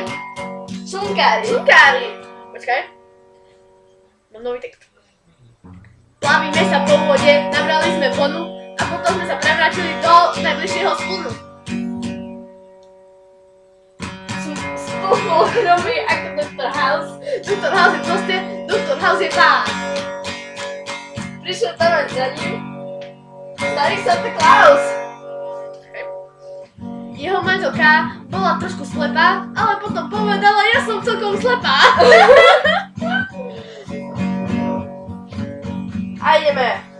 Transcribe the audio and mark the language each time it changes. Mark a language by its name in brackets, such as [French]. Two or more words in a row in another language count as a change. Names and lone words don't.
[Slovak] Čunkári. Počkaj. Mám nový text. Plavíme sa po vode, nabrali sme vonu a potom sme sa prevrátili do najbližšieho splnu. Spolu robí ako Dr. House. Dr. House je proste, Dr. House je pán. Prišiel tam aj za ním Starý Santa Claus. Jeho manželka bola trošku slepá, ale potom povedala, ja som celkom slepá. A ideme.